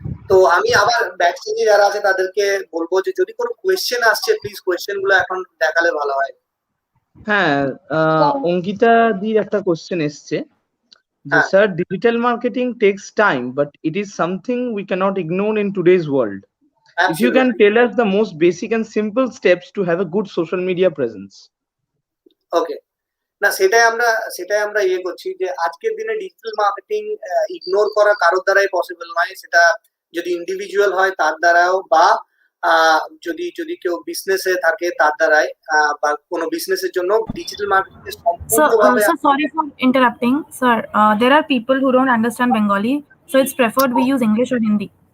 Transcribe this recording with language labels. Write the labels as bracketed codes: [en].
[bn] তো আমি আবার ব্যাকস্টেজে যারা আছে তাদেরকে বলবো যে যদি কোনো কোয়েশ্চেন আসছে প্লিজ কোয়েশ্চেন গুলো এখন দেখালে ভালো হয়। হ্যাঁ, অঙ্কিতা দির একটা কোশ্চেন এসছে যে হ্যাঁ, [en] Sir, digital marketing takes time but it is something we can't ignore in today's world. If you can absolutely, tell us the most basic and simple steps to have a good social media presence. Okay. [bn] না, সেটাই আমরা ইয়ে করছি যে আজকের দিনে digital marketing ignore করা কারোর দ্বারাই পসিবল নয়। সেটা যদি ইন্ডিভিজুয়াল হয় তার দ্বারাও, বা যদি কেউ বিজনেসে থাকে তার দ্বারাই, বা কোনো বিজনেসের জন্য ডিজিটাল মার্কেটিং সম্পূর্ণভাবে। [en] Sir, sorry for interrupting, sir. There are people who don't understand Bengali, so it's preferred we use English or Hindi.